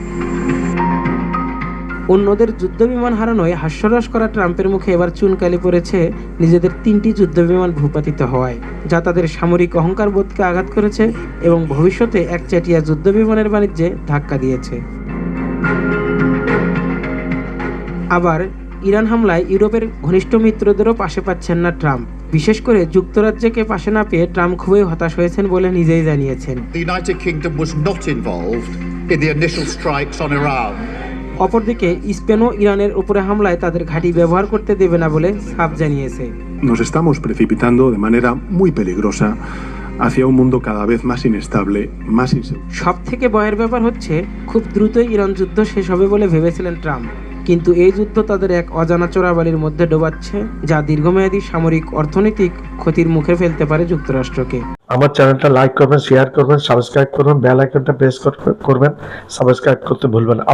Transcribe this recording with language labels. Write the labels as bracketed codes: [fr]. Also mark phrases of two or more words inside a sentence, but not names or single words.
[bn] অন্যদের যুদ্ধবিমান হারানোয় হাস্যরস করা ট্রাম্পের মুখে এবার চুনকালি পড়েছে নিজেদের 3টি যুদ্ধবিমান ভূপাতিত হওয়ায়, যা তাদের সামরিক অহংকার বোধকে আঘাত করেছে এবং ভবিষ্যতে একচেটিয়া যুদ্ধবিমানের বাণিজ্যে ধাক্কা দিয়েছে। আবার ইরান হামলায় ইউরোপের ঘনিষ্ঠ মিত্রদেরও পাশে পাচ্ছেন না ট্রাম্প। বিশেষ করে যুক্তরাজ্যকে পাশে না পেয়ে ট্রাম্প খুবই হতাশ হয়েছেন বলে নিজেই জানিয়েছেন। [en] The United Kingdom was not involved in the initial strikes on Iran. [bn] অপরদিকে স্পেনও ইরানের উপরে হামলায় তাদের ঘাঁটি ব্যবহার করতে দেবে না বলে সাফ জানিয়েছে। [es] Nos estamos precipitando de manera muy peligrosa hacia un mundo cada vez más inestable, más inseguro. [bn] সব থেকে ভয়ের ব্যাপার হচ্ছে, খুব দ্রুতই ইরান যুদ্ধ শেষ হবে বলে ভেবেছিলেন ট্রাম্প, কিন্তু এই যুদ্ধ তাদের এক অজানা চোরাবালির মধ্যে ডোবাচ্ছে, যা দীর্ঘমেয়াদী সামরিক অর্থনৈতিক ক্ষতির মুখে ফেলতে পারে যুক্তরাষ্ট্রকে। আমার চ্যানেলটা লাইক করবেন, শেয়ার করবেন, সাবস্ক্রাইব করবেন, বেল আইকনটা প্রেস করবেন, সাবস্ক্রাইব করতে ভুলবেন না।